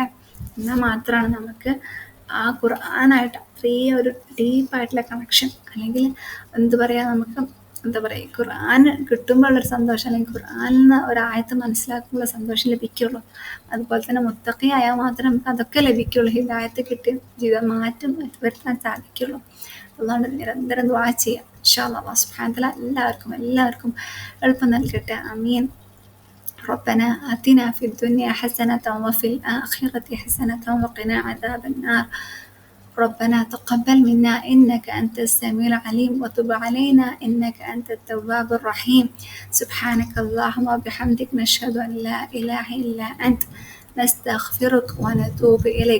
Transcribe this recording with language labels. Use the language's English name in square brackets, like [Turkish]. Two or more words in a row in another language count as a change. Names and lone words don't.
[Malayalam] എന്നാൽ മാത്രമാണ് നമുക്ക് ആ ഖുർആനായിട്ട് അത്രയും ഒരു ഡീപ്പായിട്ടുള്ള കണക്ഷൻ, അല്ലെങ്കിൽ നമുക്ക് ഖുർആൻ കിട്ടുമ്പോഴുള്ളൊരു സന്തോഷം, അല്ലെങ്കിൽ ഖുർആനിൽ നിന്ന് ഒരായത്ത് മനസ്സിലാക്കുമ്പോൾ സന്തോഷം ലഭിക്കുള്ളൂ. അതുപോലെ തന്നെ മുത്തഖിയായാൽ മാത്രമേ നമുക്ക് അതൊക്കെ ലഭിക്കുള്ളൂ. ഹിദായത്ത് കിട്ടി ജീവിതം മാറ്റം വരുത്താൻ സാധിക്കുള്ളൂ. അതുകൊണ്ട് നിരന്തരം ദുആ ചെയ്യാം. [Arabic] إن شاء الله الله سبحانه وتعالى [Malayalam] എല്ലാവർക്കും എളുപ്പം നൽകട്ടെ. ആമീൻ. [Arabic] ربنا آتنا في الدنيا حسنة وفي الآخرة حسنة وقنا عذاب النار. ربنا تقبل منا إنك أنت السميع العليم وتب علينا إنك أنت التواب الرحيم. سبحانك اللهم وبحمدك نشهد أن لا إله إلا أنت نستغفرك ونتوب إليك.